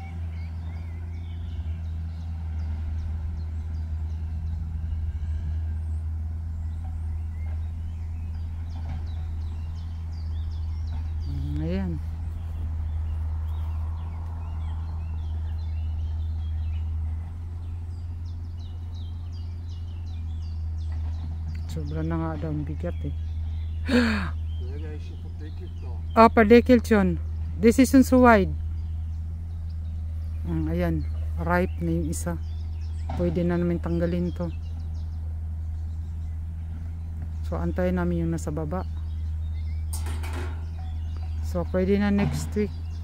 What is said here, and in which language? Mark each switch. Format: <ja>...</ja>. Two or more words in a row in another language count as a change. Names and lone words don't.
<tl>Ayan. Sobra na nga daw ang bigat eh.</tl> <de>Ja, der ist schon verdeckelt da.</de> <tl>Ah, padekil yun.</tl> <en>This isn't so wide.</en> <tl>Ayan, ripe na yung isa. Pwede na namin tanggalin to. So, antayin namin yung nasa baba. So, pwede na</tl> <en>next week.</en>